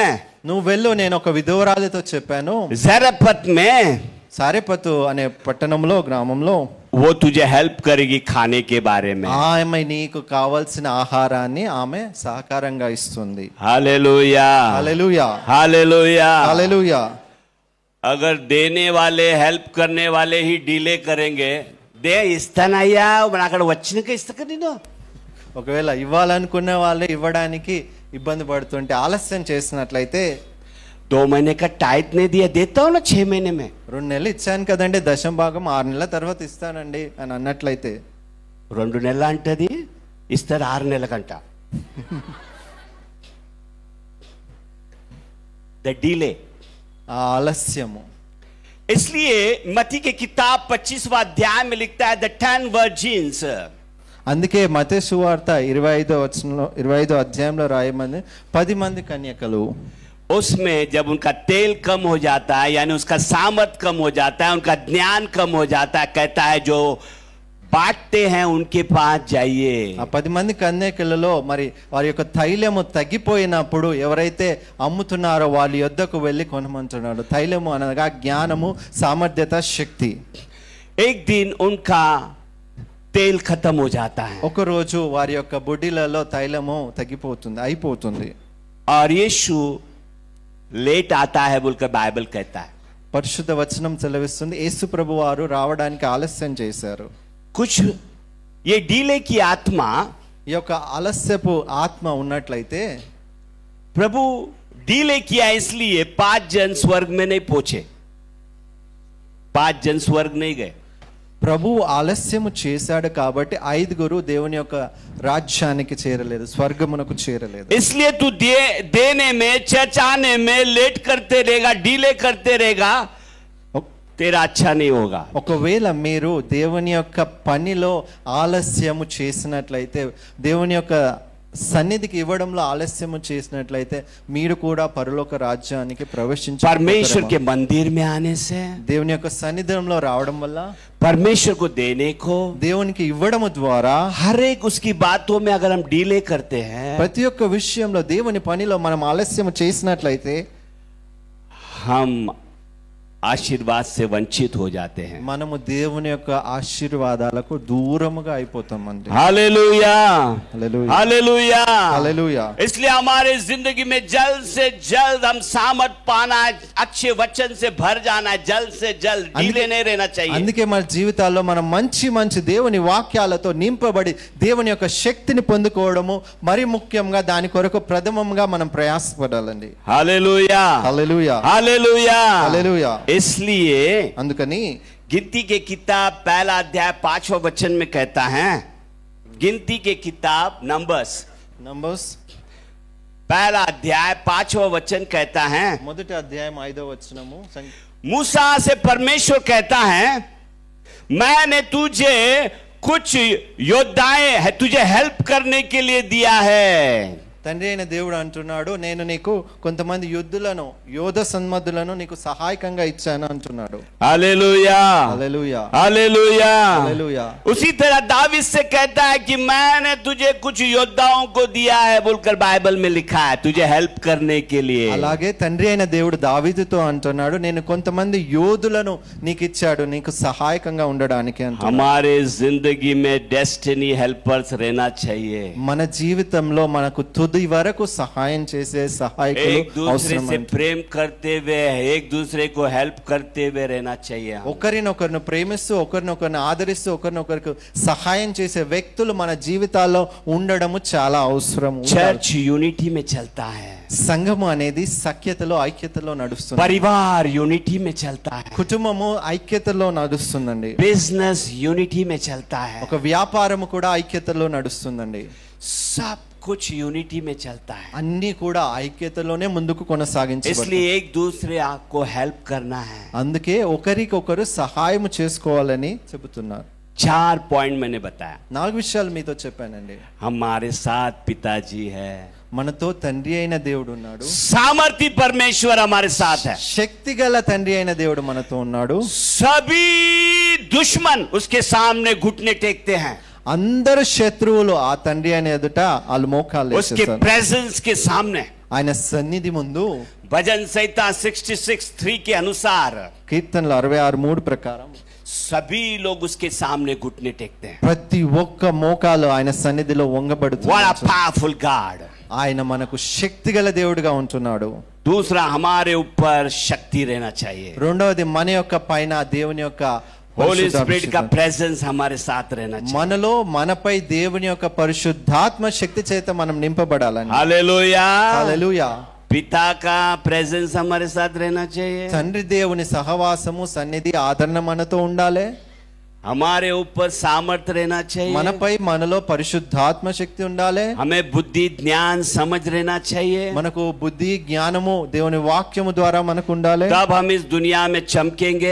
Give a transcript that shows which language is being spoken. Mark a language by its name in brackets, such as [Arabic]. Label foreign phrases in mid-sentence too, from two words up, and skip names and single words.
[Telugu] నువ్వు వెళ్ళు, నేను ఒక విధవరాలితో చెప్పాను [Hindi] ज़रपत में, [Telugu] సారెపతు అనే పట్టణంలో గ్రామంలో, [Hindi] वो तुझे हेल्प करेगी खाने के बारे में. [Telugu] ఆమె నీకు కావాల్సిన ఆహారాన్ని ఆమె సహకారంగా ఇస్తుంది. [Hindi] हालेलुया, [Telugu] హల్లెలూయా, [Hindi] हालेलुया. [Telugu] హల్లెలూయా. [Hindi] अगर देने वाले हेल्प करने वाले ही डिले करेंगे, दे [Telugu] ఇస్తానయ్యా అక్కడ వచ్చినాక ఇస్తా నేను. ఒకవేళ ఇవ్వాలనుకున్న వాళ్ళే ఇవ్వడానికి ఇబ్బంది పడుతుంటే ఆలస్యం చేసినట్లయితే, [Hindi] 2 महीने का टाइट नहीं दिया, देता हूँ ना 6 महीने में, [Telugu] 2 నెలలు ఇచ్చాను కదండి, దశం భాగం 6 నెలల తర్వాత ఇస్తానండి అని అన్నట్లయితే, 2 నెలలు అంటది ఇస్తారు 6 నెలలకంట. [English] the delay, [Telugu] ఆ ఆలస్యము. [Hindi] इसलिए मत्ती के किताब 25वां अध्याय में लिखता है [English] the 10 virgins. [Telugu] అందుకే మత్తయి సువార్త 25వ అధ్యాయంలో రాయమంది 10 మంది కన్యకలు. [Hindi] उसमें जब उनका तेल कम हो जाता है, यानी उसका सामर्थ कम हो जाता है, उनका ज्ञान कम हो जाता है, कहता है जो बांटते हैं उनके पास जाइए. [Telugu] ఆ 10 మంది కన్యకలలో మరి వారి యొక్క తైలము తగ్గిపోయినప్పుడు ఎవరైతే అమ్ముతున్నారో వాళ్ళ యొద్దకు వెళ్ళి కొనమంటున్నాడు. తైలము అనగా జ్ఞానము, సామర్థ్యత, శక్తి. [Hindi] एक दिन उनका तेल खत्म हो जाता है [Telugu] ఒక రోజు వారి యొక్క బుడ్డిలలో తైలము తగ్గిపోతుంది, అయిపోతుంది. [Hindi] और यीशु लेट आता है बोलकर बाइबल कहता है. [Telugu] పరిశుద్ధ వచనం సెలవిస్తుంది యేసు ప్రభు వారు రావడానికి ఆలస్యం చేశారు. [Hindi] कुछ ये डीले की आत्मा, [Telugu] ఈ యొక్క ఆలస్యపు ఆత్మ ఉన్నట్లయితే, [Hindi] प्रभु डीले किया इसलिए 5 जन स्वर्ग में नहीं पहुंचे, 5 जन स्वर्ग नहीं गए. [Telugu] ప్రభు ఆలస్యము చేశాడు కాబట్టి 5గురు దేవుని యొక్క రాజ్యానికి చేరలేదు, స్వర్గమునకు చేరలేదు. [Hindi] इसलिए तू देने में, चर्च आने में लेट करते रहेगा, डीले करते रहेगा, तेरा अच्छा नहीं होगा. [Telugu] ఒకవేళ మీరు దేవుని యొక్క పనిలో ఆలస్యము చేసినట్లయితే, దేవుని యొక్క సన్నిధికి ఇవ్వడంలో ఆలస్యము చేసినట్లయితే మీరు కూడా పరలోక రాజ్యానికి ప్రవేశించ [Hindi] परमेश्वर के मंदिर में आने से, [Telugu] దేవుని యొక్క సన్నిధిలో రావడం వల్ల, [Hindi] परमेश्वर को देने को, [Telugu] దేవునికి ఇవ్వడము ద్వారా [Hindi] हर एक उसकी बातों में अगर हम डीले करते हैं, [Telugu] ప్రతి ఒక్క విషయంలో దేవుని పనిలో మనం ఆలస్యం చేసినట్లయితే [Hindi] हम आशीर्वाद से वंचित हो जाते हैं. [Telugu] మనము దేవుని యొక్క ఆశీర్వాదాలకు దూరముగా అయిపోతామండి. [Hindi] हालेलुया, [Telugu] హల్లెలూయా, [Hindi] हालेलुया, [Telugu] హల్లెలూయా. [Hindi] इसलिए हमारे जिंदगी में जल्द से जल्द हम सामर्थ पाना है, अच्छे वचन से भर जाना है, जल्द से जल्द डीले नहीं रहना चाहिए. [Telugu] అందుకే మన జీవితాల్లో మనం మంచి మంచి దేవుని వాక్యాలతో నింపబడి దేవుని యొక్క శక్తిని పొందుకోవడము మరి ముఖ్యంగా దాని కొరకు ప్రథమంగా మనం ప్రయాసపడాలండి. [Hindi] हालेलुया, [Telugu] హల్లెలూయా, [Hindi] हालेलुया, [Telugu] హల్లెలూయా. [Hindi] इसलिए [Telugu] అందుకని [Hindi] गिनती के किताब 1 अध्याय 5वां वचन में कहता है, गिनती के किताब नंबर्स [Telugu] నంబర్స్ [Hindi] 1 अध्याय 5वां वचन कहता है, [Telugu] మొదటి అధ్యాయం 5వ వచనము [Hindi] मूसा से परमेश्वर कहता है, मैंने तुझे कुछ योद्धाएं है तुझे हेल्प करने के लिए दिया है। [Telugu] తండ్రి అయిన దేవుడు అంటున్నాడు, నేను నీకు కొంతమంది యుద్ధులను యోధ సన్మధులను నీకు సహాయకంగా ఇచ్చాను అంటున్నాడు. [Hindi] हालेलुया [Telugu] హల్లెలూయా [Hindi] हालेलुया। [Telugu] హల్లెలూయా. [Hindi] उसी तरह दावीद से कहता है कि मैंने तुझे कुछ योद्धाओं को दिया है बोलकर बाइबल में लिखा है तुझे हेल्प करने के लिए। [Telugu] అలాగే తండ్రి అయిన దేవుడు దావీదుతో అంటున్నాడు, నేను కొంతమంది యోధులను నీకు ఇచ్చాడు నీకు సహాయకంగా ఉండడానికి అంటున్నాడు. [Hindi] हमारे जिंदगी में [English] destiny helpers [Hindi] रहना चाहिए। [Telugu] మన జీవితంలో మనకు తుది వరకు సహాయం చేసే సహాయకులు [Hindi] एक दूसरे [Telugu] అవసరం. [Hindi] से प्रेम करते हुए एक दूसरे को हेल्प करते हुए रहना चाहिए। [Telugu] ఒకరినొకరిని ప్రేమిస్తూ ఒకరినొకరిని ఆదరిస్తూ ఒకరినొకరికి సహాయం చేసే వ్యక్తులు మన జీవితాల్లో ఉండడము చాలా అవసరం. [Hindi] चर्च यूनिटी में चलता है, [Telugu] సంఘము అనేది సఖ్యతలో ఐక్యతలో నడుస్తుంది. [Hindi] परिवार यूनिटी में चलता है, [Telugu] కుటుంబము ఐక్యతలో నడుస్తుందండి. [Hindi] बिजनेस यूनिटी में चलता है, [Telugu] ఒక వ్యాపారము కూడా ఐక్యతలో నడుస్తుందండి. [Hindi] सब कुछ यूनिटी में चलता है। [Telugu] అన్ని కూడా ఐక్యతలోనే ముందుకు కొనసాగించబడతాయి. [Hindi] इसलिए एक दूसरे को हेल्प करना है। [Telugu] అందుకే ఒకరికొకరు సహాయం చేసుకోవాలని చెబుతున్నారు. [Hindi] 4 पॉइंट मैंने बताया। [Telugu] 4 విషయాలు మీతో చెప్పానండి. [Hindi] हमारे साथ पिताजी है, [Telugu] మనతో తండ్రి అయిన దేవుడు ఉన్నాడు. [Hindi] सामर्थी परमेश्वर हमारे साथ है, [Telugu] శక్తి గల తండ్రి అయిన దేవుడు మనతో ఉన్నాడు. [Hindi] सभी दुश्मन उसके सामने घुटने टेकते हैं, [Telugu] అందరు శత్రువులు ఆ తండ్రి అయిన ఎదుట వాళ్ళు మోకాళ్ళు [Hindi] उसके [Telugu] వేసేస్తారు. [Hindi] प्रेजेंस के सामने। [Telugu] ఆయన సన్నిధి ముందు [Hindi] भजन संहिता 66:3 के अनुसार [Telugu] కీర్తనలు 66:3 ప్రకారం [Hindi] सभी लोग उसके सामने घुटने टेकते हैं। [Telugu] ప్రతి ఒక్క మోకాలు ఆయన సన్నిధిలో [English] What a [Telugu] వంగబడుతుంది. [English] powerful God। [Telugu] ఆయన మనకు శక్తి గల దేవుడుగా ఉంటున్నాడు. [Hindi] दूसरा, हमारे ऊपर शक्ति रहना चाहिए। [Telugu] రెండవది మన యొక్క పైన దేవుని యొక్క [English] holy spirit का [Telugu] పరిశుద్ధాత్మ [Hindi] प्रेजेंस हमारे साथ रहना चाहिए। [Telugu] మనలో మనపై దేవుని యొక్క పరిశుద్ధాత్మ శక్తి చేత మనం నింపబడాలని. [Hindi] हालेलुया। [Telugu] హల్లెలూయా. [Hindi] पिता का प्रेजेंस हमारे साथ रहना चाहिए। [Telugu] తండ్రి దేవుని సహవాసము సన్నిధి ఆదరణ మనతో ఉండాలి. [Hindi] हमारे ऊपर सामर्थ्य रहना चाहिए। [Telugu] మనపై మనలో పరిశుద్ధాత్మ శక్తి ఉండాలి. [Hindi] हमें बुद्धि ज्ञान समझ रहना चाहिए। [Telugu] మనకు బుద్ధి జ్ఞానము దేవుని వాక్యము ద్వారా మనకు ఉండాలి. [Hindi] तब हम इस दुनिया में चमकेंगे।